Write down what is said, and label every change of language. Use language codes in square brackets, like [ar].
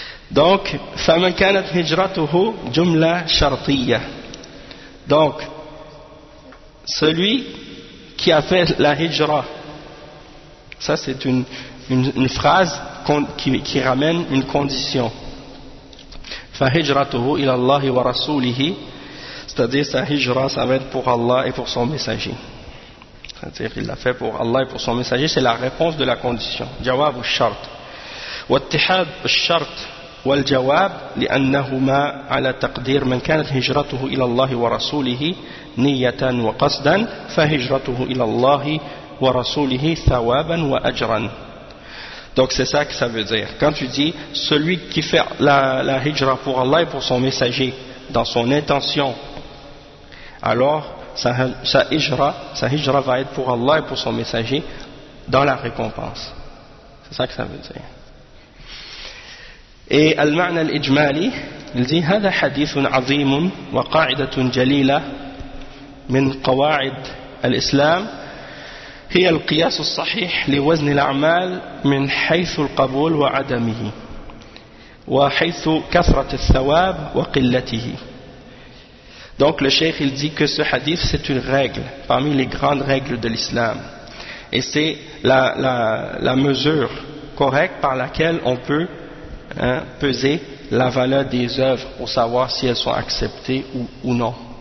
[fr] Donc, [ar] فَمَنْ كَانَتْ هِجْرَتُهُ جُمْلَ شَرْطِيَّ. [fr] Donc, celui qui a fait la hijra, ça c'est une phrase qui ramène une condition. [ar] فَهِجْرَتُهُ إِلَى اللَّهِ وَرَسُولِهِ, [fr] c'est-à-dire sa hijra, ça va être pour Allah et pour son messager. C'est-à-dire qu'il l'a fait pour Allah et pour son messager, c'est la réponse de la condition. [ar] جَوَابُ الشَّرْطِ وَاتِّحَادُ الشَّرْطِ والجواب لأنهما على تقدير من كانت هجرته إلى الله ورسوله نية وقصدا فهجرته إلى الله ورسوله ثوابا وأجرا. [fr] Donc c'est ça que ça veut dire. Quand tu dis celui qui fait la hijra pour Allah et pour son messager dans son intention, alors sa hijra va être pour Allah et pour son messager dans la récompense. C'est ça que ça veut dire. Et le [ar] معنى الإجمالي, [fr] il dit [ar] هذا حديث عظيم وقاعدة جليلة من قواعد الإسلام هي القياس الصحيح لوزن الأعمال من حيث القبول وعدمه وحيث كثرة الثواب وقلته. [fr] Donc le cheikh il dit que ce hadith c'est une règle parmi les grandes règles de l'islam, et c'est la mesure correcte par laquelle on peut, hein, peser la valeur des œuvres pour savoir si elles sont acceptées ou non.